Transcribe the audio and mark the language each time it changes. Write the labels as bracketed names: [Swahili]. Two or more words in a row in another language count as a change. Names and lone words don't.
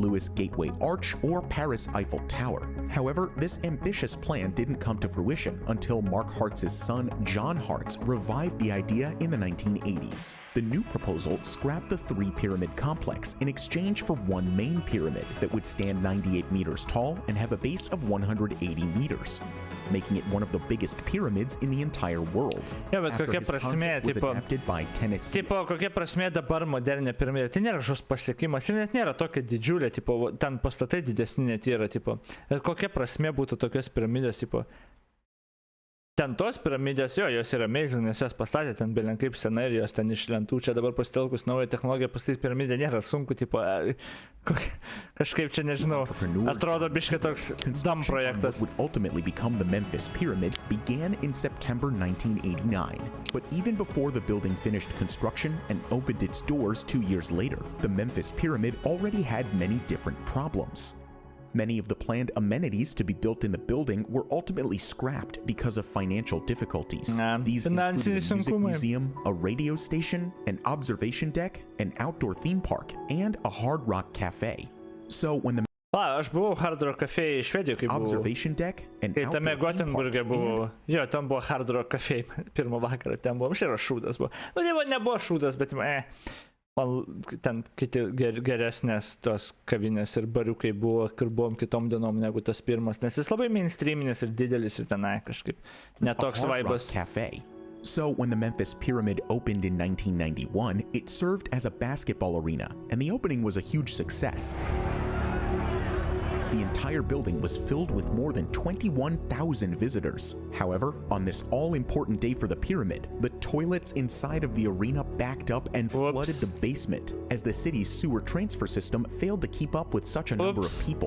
[English] Louis Gateway Arch or Paris Eiffel Tower. However, this ambitious plan didn't come to fruition until Mark Hartz's son John Hartz revived the idea in the 1980s. The new proposal scrapped the 3-pyramid complex in exchange for one main pyramid that would stand 98 meters tall and have a base of 180 meters, making it one of the biggest pyramids in the entire world. [Lithuanian] Kokia prasmė, kokia prasmė dabar moderninė piramidė? Tai nėra kažkoks pasiekimas, ir net nėra tokia didžiulė, ten pastatai didesni net yra, kokia prasmė būtų tokios piramidės, ten tos piramidės, jos yra amazing, nes jas pastatė ten belenkaip senai ir jos ten iš lentų, čia dabar pasitelkus naują technologiją pastatyti piramidę nėra sunku, kažkaip čia nežinau, atrodo biškai toks dumb projektas. [English] Would ultimately become the Memphis Pyramid began in September 1989, but even before the building finished construction and opened its doors 2 years later, the Memphis Pyramid already had many different problems. Many of the planned amenities to be built in the building were ultimately scrapped because of financial difficulties. These included a music museum, a radio station, an observation deck, an outdoor theme park, and a Hard Rock cafe. So when the [Lithuanian] Aš buvau Hard Rock cafe Švedijoje, kai buvau. [English] Observation deck and [Lithuanian] kai tame Gotenburge buvau. Jo, ten buvo Hard Rock cafe pirmą vakarą, ten buvo. Aš yra šūdas buvo. Nu, nebuvo šūdas, bet ten kiti geresnės tos kavinės ir bariukai buvo, kur buvom kitom dienom negu tas pirmas, nes jis labai mainstreaminis ir didelis ir tenai kažkaip netoks vaibas. [English] Cafe. So when the Memphis Pyramid opened in 1991, it served as a basketball arena, and the opening was a huge success. The entire building was filled with more than 21,000 visitors. However, on this all-important day for the pyramid, the toilets inside of the arena backed up and flooded the basement, as the city's sewer transfer system failed to keep up with such a number of people.